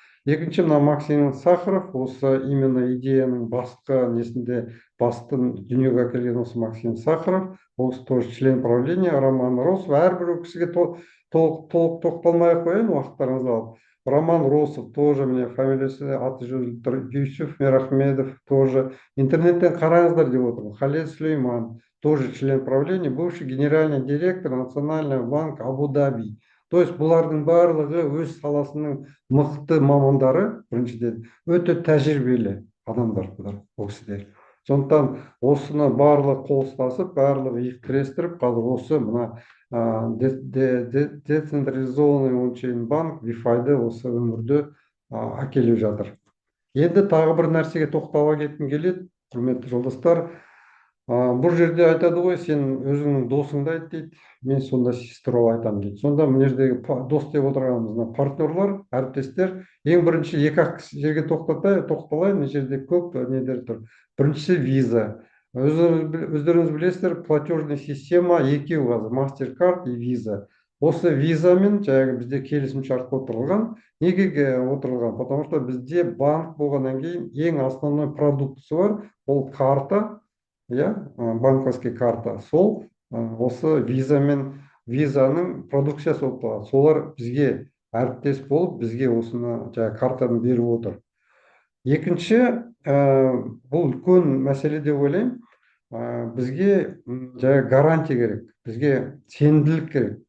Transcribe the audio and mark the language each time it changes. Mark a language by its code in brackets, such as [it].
[kk] Екінші, мына Максим Сахаров, осы именно идеяның басқа несінде басты дүниеге әкелген осы Максим Сахаров, осы [ru] тоже член правления, [kk] Роман Росов, әрбір кісіге толық тоқталмай ақ қояйын, уақыттарыңызды алып. Роман Росов тоже, міне фамилиясы аты жазылып тұр, Юсуф Мерахмедов тоже. Интернеттен қараңыздар деп отырмын. [ru] Халед Сулейман, тоже член правления, бывший генеральный директор Национального банка Абу-Даби. То есть [kk] бұлардың барлығы өз саласының мықты мамандары, біріншіден, өте тәжірибелі адамдар бұлар, ол кісілер. Сондықтан осыны барлығы қол ұстасып, барлығы иық тірестіріп, қазір осы мына [ru] децентрализованный ончейн банк [kk] DeFi-ді осы өмірді әкеліп жатыр. Енді тағы бір нәрсеге тоқтала кеткім келеді, құрметті жолдастар. Бұл жерде айтады ғой, сен өзіңнің досыңды айт дейді, мен сонда сіз туралы айтамын дейді. Сонда мына жердегі дос деп отырғанымыз партнерлар, әріптестер, ең бірінші екі-ақ жерге тоқталайын, мына жерде көп недер тұр. Біріншісі виза. Өздеріңіз білесіздер, [ru] платежный система [kk] екеу қазір, [ru] MasterCard и виза. [kk] Осы визамен жаңағы бізде келісімшарт отырылған. Неге отырылған? [ru] Потому что [kk] бізде банк болғаннан кейін ең основной продуктысы бар, ол карта, [ru] банковский карта. [kk] Сол осы визаның продукциясы болып қалады. Солар бізге әріптес болып, бізге осыны картаны беріп отыр. Екінші, бұл үлкен мәселе деп ойлаймын. Бізге гарантия керек, бізге сенімділік керек.